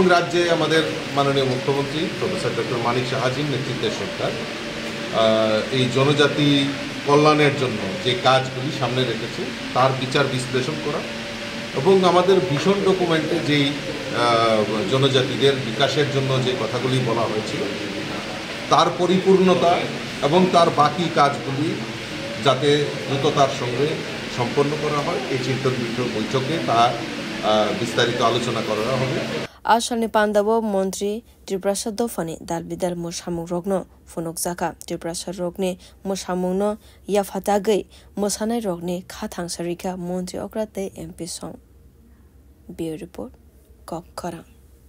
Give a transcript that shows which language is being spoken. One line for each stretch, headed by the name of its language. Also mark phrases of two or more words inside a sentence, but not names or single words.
Bangla: রাজ্যে আমাদের মাননীয় মুখ্যমন্ত্রী প্রফেসর ডক্টর মানিক সাহাজির নেতৃত্বের সরকার এই জনজাতি কল্যাণের জন্য যে কাজগুলি সামনে রেখেছে তার বিচার বিশ্লেষণ করা এবং আমাদের ভীষণ ডকুমেন্টে যেই জনজাতিদের বিকাশের জন্য যে কথাগুলি বলা হয়েছিল তার পরিপূর্ণতা এবং তার বাকি কাজগুলি যাতে দ্রুততার সঙ্গে সম্পন্ন করা হয় এই চিন্তন বৈঠকে তা বিস্তারিত আলোচনা করা হবে
Kok Borok: Asalni Pandawa Mantri Tirprasa Dofani Dalbidal Musamung Rogno Funuk Zaka Tirprasa Rogne Musamungno Yafatagai Musanai Rogne Khatang Sarika Mantri Okrate MP Song Bureau Report Kok Karang